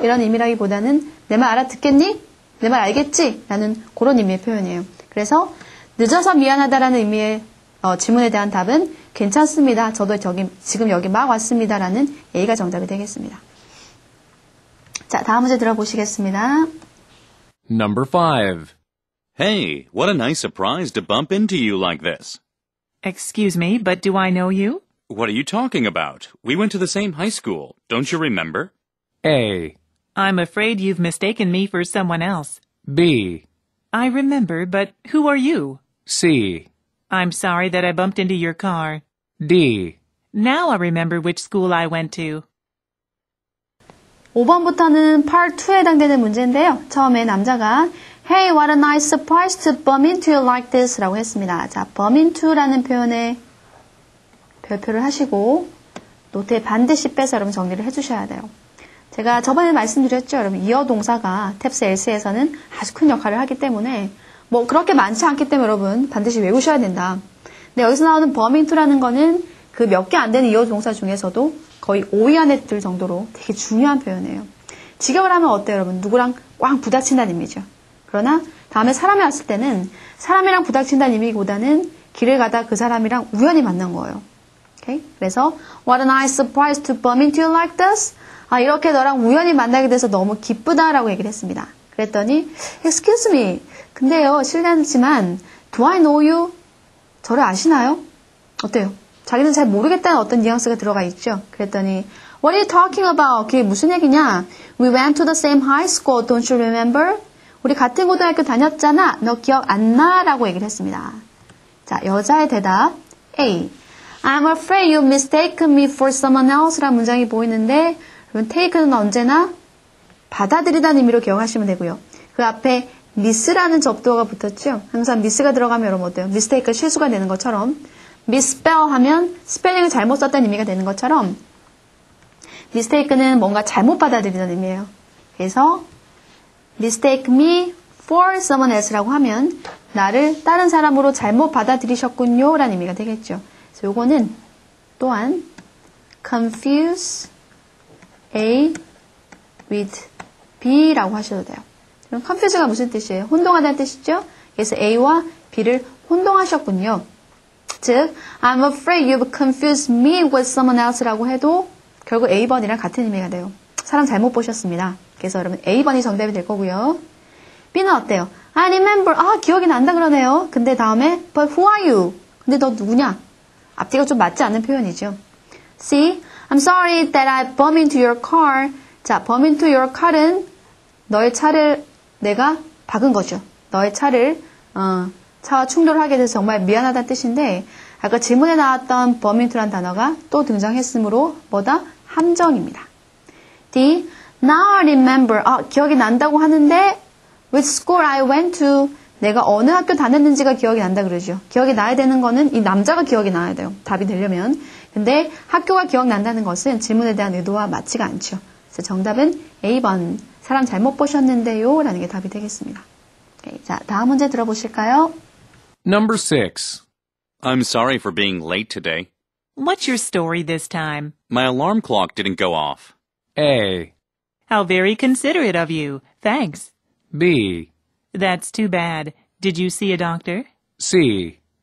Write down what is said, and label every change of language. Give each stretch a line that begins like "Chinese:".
Korean: 이런 의미라기보다는 내 말 알아듣겠니? 내 말 알겠지? 라는 그런 의미의 표현이에요. 그래서 늦어서 미안하다라는 의미의 질문에 대한 답은 괜찮습니다. 저도 지금 여기 막 왔습니다. 라는 A가 정답이 되겠습니다. 자, 다음 문제 들어보시겠습니다.
English: Number 5. Hey, what a nice surprise to bump into you like this. Excuse me, but do I know you? What are you talking about? We went to the same high school. Don't you remember? A. I'm afraid you've mistaken me for someone else. B. I remember, but who are you? C. I'm sorry that I bumped into your car. D. Now I remember which school I went to.
Korean: 5번부터는 Part 2에 해당되는 문제인데요. 처음에 남자가
English: Hey, what a nice surprise to bump into you like this
Korean: 라고 했습니다. 자, bump into라는 표현에 별표를 하시고 노트에 반드시 빼서 여러분 정리를 해주셔야 돼요. 제가 저번에 말씀드렸죠. 여러분 이어 동사가 탭스 엘스에서는 아주 큰 역할을 하기 때문에 그렇게 많지 않기 때문에 여러분 반드시 외우셔야 된다. 근데 여기서 나오는 bump into라는 거는 그 몇 개 안 되는 이어 동사 중에서도 거의 5위 안에 들 정도로 되게 중요한 표현이에요. 직역을 하면 어때요, 여러분? 누구랑 꽝 부닥친다는 의미죠. 그러나 다음에 사람이 왔을 때는 사람이랑 부닥친다는 의미보다는 길을 가다 그 사람이랑 우연히 만난 거예요.
English: Okay? 그래서 What a nice surprise to bump into you like this.
Korean: 이렇게 너랑 우연히 만나게 돼서 너무 기쁘다라고 얘기를 했습니다. 그랬더니
English: Excuse me.
Korean: 근데요, 실례지만
English: Do I know you?
Korean: 저를 아시나요? 어때요? 자기는 잘 모르겠다는 어떤 뉘앙스가 들어가 있죠.
English: 그랬더니 What are you talking about?
Korean: 그게 무슨 얘기냐?
English: We went to the same high school. Don't you remember?
Korean: 우리 같은 고등학교 다녔잖아. 너 기억 안 나? 라고 얘기를 했습니다. 자, 여자의 대답 A.
English: I'm afraid you mistaken me for someone else
Korean: 라는 문장이 보이는데 여러분 take는 언제나 받아들이다는 의미로 기억하시면 되고요. 그 앞에 miss라는 접두어가 붙었죠. 항상 miss가 들어가면 여러분 어때요? mistake가 실수가 되는 것처럼 misspell 하면 스펠링을 잘못 썼다는 의미가 되는 것처럼 mistake는 뭔가 잘못 받아들이는 의미예요. 그래서
English: mistake me for someone else
Korean: 라고 하면 나를 다른 사람으로 잘못 받아들이셨군요 라는 의미가 되겠죠. 그래서 요거는 또한 confuse A with B라고 하셔도 돼요. 그럼 confuse가 무슨 뜻이에요? 혼동하다는 뜻이죠? 그래서 A와 B를 혼동하셨군요. 즉,
English: I'm afraid you've confused me with someone else
Korean: 라고 해도 결국 A번이랑 같은 의미가 돼요. 사람 잘못 보셨습니다. 그래서 여러분 A번이 정답이 될 거고요. B는 어때요?
English: I remember.
Korean: 기억이 난다 그러네요. 근데 다음에
English: But who are you?
Korean: 근데 너 누구냐? 앞뒤가 좀 맞지 않는 표현이죠.
English: C. I'm sorry that I bumped into your car.
Korean: 자, bump into your car은 너의 차를 내가 박은 거죠. 너의 차를 차와 충돌하게 돼서 정말 미안하다는 뜻인데 아까 질문에 나왔던 bump into라는 단어가 또 등장했으므로 뭐다? 함정입니다.
English: D. Now I remember.
Korean: 기억이 난다고 하는데
English: Which school I went to.
Korean: 내가 어느 학교 다녔는지가 기억이 난다 그러죠. 기억이 나야 되는 거는 이 남자가 기억이 나야 돼요. 답이 되려면. 근데 학교가 기억난다는 것은 질문에 대한 의도와 맞지가 않죠. 그래서 정답은 A번. 사람 잘못 보셨는데요. 라는 게 답이 되겠습니다. 오케이, 자, 다음 문제 들어보실까요?
English: Number 6. I'm sorry for being late today. What's your story this time? My alarm clock didn't go off. A. How very considerate of you. Thanks. B. That's too bad. Did you see a doctor? C.